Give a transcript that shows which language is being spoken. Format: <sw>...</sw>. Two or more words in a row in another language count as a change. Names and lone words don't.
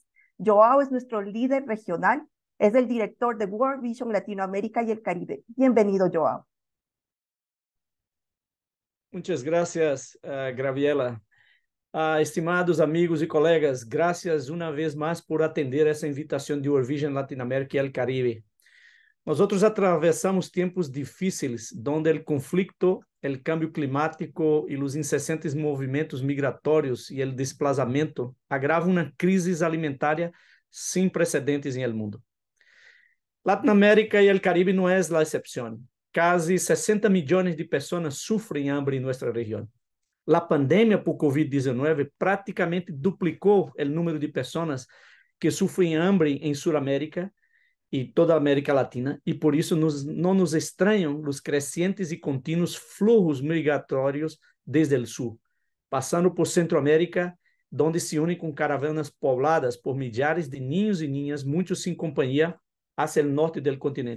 <es>Joao es nuestro líder regional, es el director de World Vision Latinoamérica y el Caribe. Bienvenido, Joao. Muchas gracias, Graviela. Estimados amigos y colegas, gracias una vez más por atender</es> <pt>essa invitação</pt> <es>de World Vision Latinoamérica y el Caribe.</es> <pt>Nosotros atravessamos tempos difíceis,</pt> <es>donde el conflicto, el cambio climático y los</es> <pt>incessantes movimentos migratórios</pt> <es>y el desplazamiento agravam una crisis alimentaria sin precedentes en el mundo. Latinoamérica y el Caribe no es la excepción. Casi 60 millones de personas sufren hambre en nuestra región. La pandemia por COVID-19 prácticamente duplicó el número de personas que sufren hambre en Sudamérica y toda América Latina, y por eso no nos extrañan los crecientes y continuos flujos migratorios desde el sur, pasando por Centroamérica, donde se unen con caravanas pobladas por millares de niños y niñas, muchos sin compañía, hacia el norte del continente.</es>